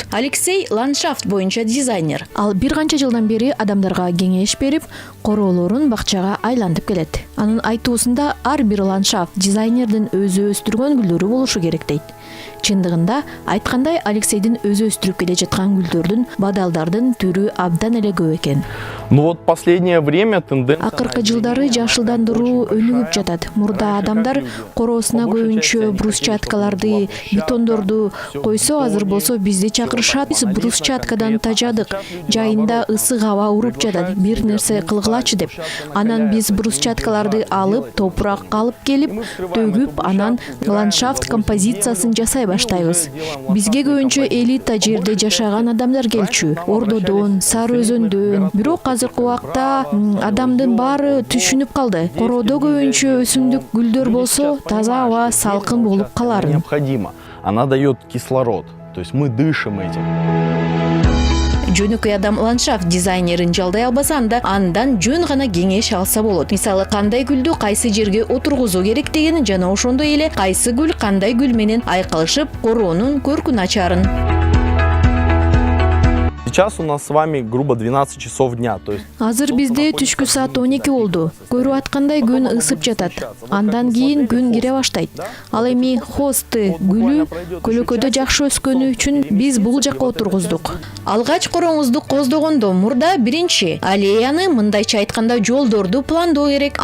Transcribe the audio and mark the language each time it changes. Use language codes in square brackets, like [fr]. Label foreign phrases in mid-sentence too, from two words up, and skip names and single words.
[ky] Алексей ландшафт боюнча дизайнер. Ал бир канча жылдан бери адамдарга кеңеш берип, короолорун бакчага айлантып келет. Анын айтуусунда ар бир ландшафт дизайнердин өзү өстүргөн гүлдөрү болушу керек дейт. Чындыгында айткандай, Алексейдин өзү өстүрүп келе жаткан гүлдөрдүн, бадалдардын түрү абдан эле көп экен. [ru] Ну вот последнее время тенденция... [ky] Акыркы жылдары жашылдандыруу өнүгүп жатат. Мурда адамдар короосуна көбүнчө брусчаткаларды, бетондорду койсо, азыр болсо бизди чакырышат. Биз брусчаткадан тажадык, жайында ысык аба уруп жатат, бир нерсе кылгылачы деп. Анан биз брусчаткаларды алып, топуракка алып келип, төгүп, анан ландшафт композициясын жасай баштайбыз. Бизге көбүнчө элита жерде жашаган адамдар келчү. Ордодон, Сары Өзөндөн. Бирок азыркы убакта адамдын баары түшүнүп калды. Короодо көбүнчө өсүмдүк гүлдөр болсо, таза аба, салкын болуп каларын. [ru] Необходимо. Она дает кислород. То есть мы дышим этим. [ky] Жөнөкөй адам ландшафт дизайнерин жалдай албаса, андан жөн гана кеңеш алса болот. Мисалы, кандай гүлдү кайсы жерге отургузуу керек деген жана ошондой эле кайсы гүл кандай гүл менен айкалышып короонун көркүн ачарын. [ru] Сейчас у нас с вами грубо 12 часов дня. То есть... [ky] Азыр бизде түшкү саат 12 болду. Көрүп аткандай күн ысып жатат. Андан кийин күн кире баштайт. Ал эми хосты гүлү көлөкөдө жакшы өскөнү үчүн биз бул жакка отургуздук. Алгач короңузду коздогондо мурда биринчи аллеяны, мындайча айтканда жолдорду пландоо керек.